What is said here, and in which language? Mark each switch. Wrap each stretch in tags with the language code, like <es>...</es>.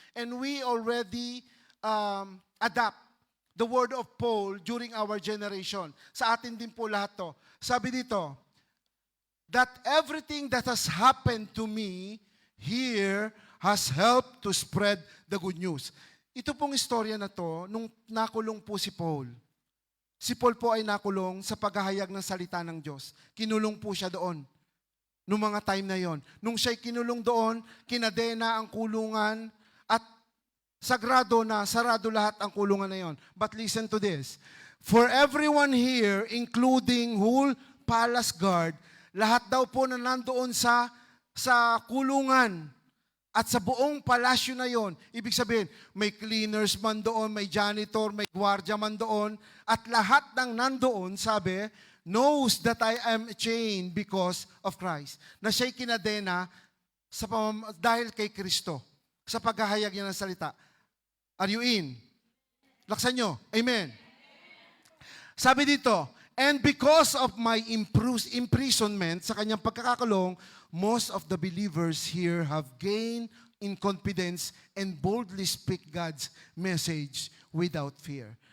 <en>And we already adapt the word of Paul during our generation.</en> <tl>Sa atin din po lahat to. Sabi dito,</tl> <en>that everything that has happened to me here has helped to spread the good news.</en> <tl>Ito pong istorya na to, nung nakulong po si Paul. Si Paul po ay nakulong sa paghahayag ng salita ng Diyos. Kinulong po siya doon. Noong mga time na yon. Nung siya'y kinulong doon, kinadena ang kulungan at sarado lahat ang kulungan na yon.</tl> <en>But listen to this. For everyone here, including whole palace guard,</en> <tl>lahat daw po na nandoon sa kulungan at sa buong palasyo na yon, ibig sabihin, may cleaners man doon, may janitor, may gwardiya man doon, at lahat ng nandoon, sabi,</tl> <en>knows that I am chained because of Christ.</en> <tl>Na siya'y kinadena dahil kay Kristo, sa paghahayag niya ng salita.</tl> <en>Are you in?</en> <tl>Laksan nyo. Amen. Sabi dito,</tl> <en>and because of my imprisonment,</en> <tl>sa kanyang pagkakakulong,</tl> <en>most of the believers here have gained in confidence and boldly speak God's message without fear.</en>